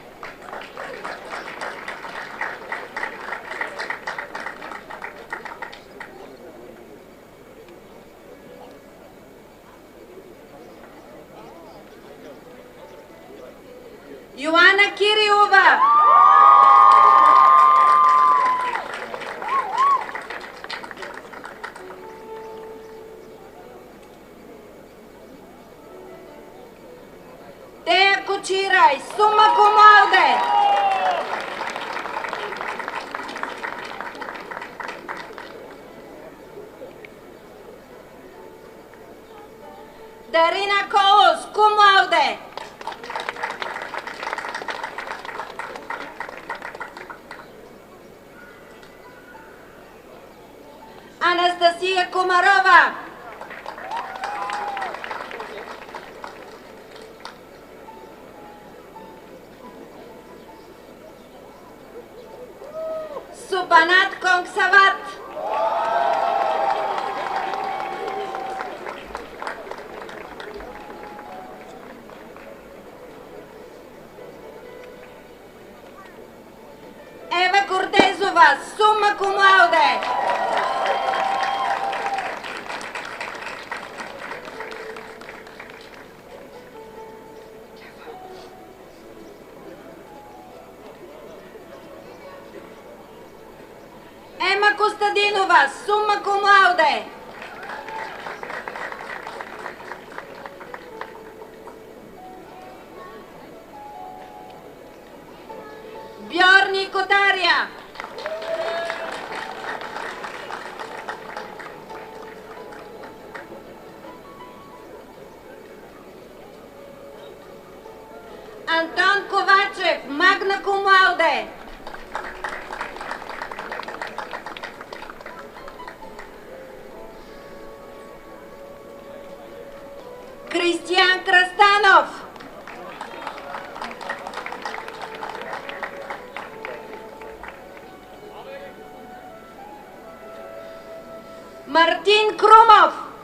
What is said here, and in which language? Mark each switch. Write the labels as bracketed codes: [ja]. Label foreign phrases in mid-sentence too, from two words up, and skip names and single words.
[bg] Йоанна Кирилова. Тея Кочирай, [la] summa cum laude. [bg] Darina Colos, [la] cum laude. [bg] Анастасия Комарова. Супанат Конгсават. Ева Кордезова, [la] summa cum laude. [bg] Ема Костадинова, [la] summa cum laude. [bg] Бьорни Котария. Антон Ковачев, [la] magna cum laude. [bg] Кристиян Крастанов. Мартин Крумов.